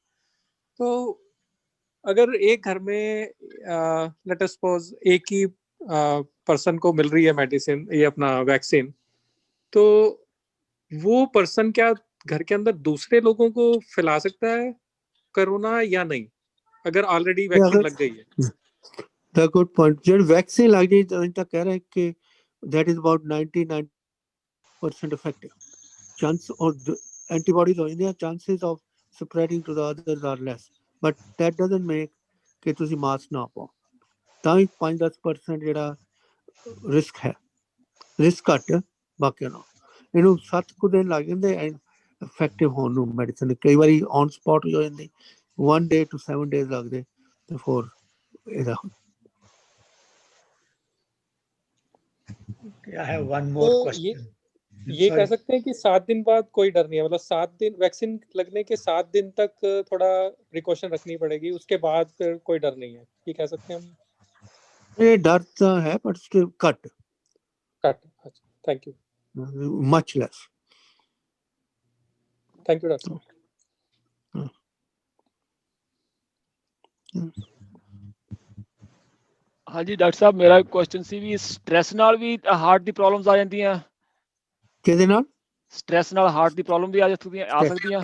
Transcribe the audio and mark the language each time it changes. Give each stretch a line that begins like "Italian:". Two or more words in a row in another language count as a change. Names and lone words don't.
Hindi: तो अगर एक घर में
English: let us suppose
Hindi: एक ही पर्सन को मिल रही है मेडिसिन, ये अपना वैक्सीन, तो वो पर्सन क्या घर के अंदर दूसरे लोगों को फैला सकता है कोरोना या नहीं, अगर ऑलरेडी वैक्सीन लग गई है?
English: the good point.
Hindi: जो वैक्सीन लग गई तो कह रहे हैं कि
English: that is about 99 percent effective. Chance or antibodies
Punjabi: ਹੋ ਜਾਂਦੀਆਂ,
English: chances of spreading to the others are less, but that doesn't make
Punjabi: ਕਿ ਤੁਸੀਂ ਮਾਸਕ ਨਾ ਪਾਓ, ਤਾਂ ਵੀ 5-10% ਜਿਹੜਾ ਰਿਸਕ ਹੈ, ਰਿਸਕ ਘੱਟ ਬਾਕੀਆਂ ਨਾਲ। ਇਹਨੂੰ 7 ਕੁ ਦਿਨ ਲੱਗ ਜਾਂਦੇ ਇਫੈਕਟਿਵ ਹੋਣ ਨੂੰ ਮੈਡੀਸਨ, ਕਈ ਵਾਰੀ
English: on spot
Punjabi: ਹੋ ਜਾਂਦੀ,
English: 1 day to 7 days
Punjabi: ਲੱਗਦੇ ਬਿਫੋਰ ਇਹਦਾ।
English: I have one more
Hindi: तो
English: question.
Hindi: ये
English: Sorry.
Hindi: कह सकते हैं कि 7 दिन बाद कोई डर नहीं है, मतलब 7 दिन वैक्सीन लगने के 7 दिन तक थोड़ा प्रिकॉशन रखनी पड़ेगी, उसके बाद फिर कोई डर नहीं है, ये कह सकते हैं हम?
Punjabi: ਇਹ ਡਰ ਤਾਂ ਹੈ
English: but still
Punjabi: ਘੱਟ,
Hindi: कट। अच्छा,
English: thank you, much less. thank you doctor.
Punjabi: ਹਾਂਜੀ ਡਾਕਟਰ ਸਾਹਿਬ, ਮੇਰਾ ਕੁਐਸਚਨ ਸੀ ਵੀ ਸਟ੍ਰੈਸ ਨਾਲ ਵੀ ਹਾਰਟ ਦੀ ਪ੍ਰੋਬਲਮਸ ਆ ਜਾਂਦੀਆਂ? ਕਿਹਦੇ ਨਾਲ? ਸਟ੍ਰੈਸ ਨਾਲ ਹਾਰਟ ਦੀ ਪ੍ਰੋਬਲਮ ਵੀ ਆ ਸਕਦੀਆਂ?